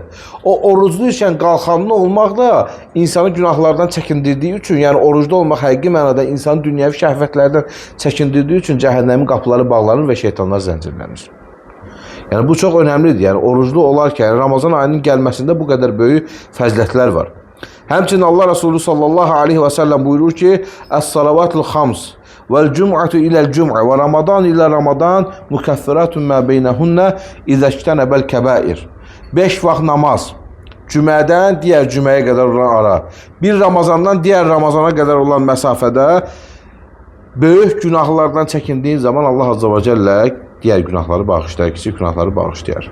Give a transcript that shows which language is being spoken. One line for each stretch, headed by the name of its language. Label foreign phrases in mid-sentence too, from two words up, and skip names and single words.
Azerbaijani: O oruclu ikən qalxanlı olmaq da insanı günahlardan çəkindirdiyi üçün, yəni oruclu olmaq həqiqi mənada insanı dünyəvi şəhvətlərdən çəkindirdiyi üçün cəhənnəmin qapıları bağlanır və şeytanlar zəncirlənir. Yəni, bu çox önəmlidir. Yəni, oruclu olarkən Ramazan ayının gəlməsində bu qədər böyük fəzilətlər var. Həmçinin Allah Resulü
Arabic: صلى الله عليه وسلم
Azerbaijani: buyurur ki,
Arabic: "الصلوات الخمس والجمعة إلى الجمعة ورمضان إلى رمضان مكفرات ما بينهن إذا اجتنب الكبائر.
Azerbaijani: 5 vaxt namaz. Cümədən digər cüməyə qədər olan ara. Bir Ramazandan digər Ramazana qədər olan məsafədə böyük günahlardan çəkindiyin zaman Allah
Arabic: عز وجل
Azerbaijani: digər günahları bağışlayar, kiçik günahları bağışlayar.